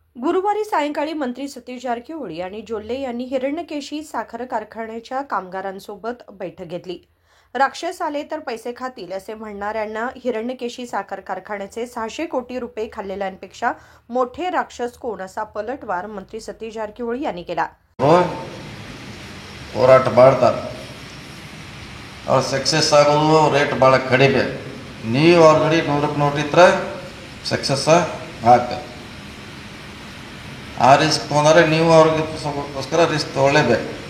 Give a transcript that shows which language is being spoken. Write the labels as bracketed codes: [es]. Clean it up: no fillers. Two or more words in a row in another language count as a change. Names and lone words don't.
[mr] गुरुवारी सायंकाळी मंत्री सतीश जारकिहोळी आणि जोल्ले यांनी हिरण्यकेशी साखर कारखान्याच्या कामगारांसोबत बैठक घेतली. राक्षस आले तर पैसे खातील असे म्हणणाऱ्यांना हिरण्यकेशी साखर कारखान्याचे 600 कोटी रुपये खाल्लेल्यांपेक्षा मोठे राक्षस कोण असा पलटवार मंत्री सतीश जारकिहोळी यांनी केला. [kn] ಹೋರಾಟ ಮಾಡ್ತಾರೆ. ಅವ್ರು ಸಕ್ಸಸ್ ಆಗೋದು ರೇಟ್ ಭಾಳ ಕಡಿಮೆ. ನೀವು ಆಲ್ರೆಡಿ 100ಕ್ಕೆ 100 ಇದ್ರೆ ಸಕ್ಸಸ್ ಆಗ್ತದೆ. ಆ ರಿಸ್ಕ್ ತೊಗೊಂಡ್ರೆ ನೀವು ಅವ್ರಿಗೋಸ್ಕರ ರಿಸ್ಕ್ ತೊಗೊಳ್ಳೇಬೇಕು.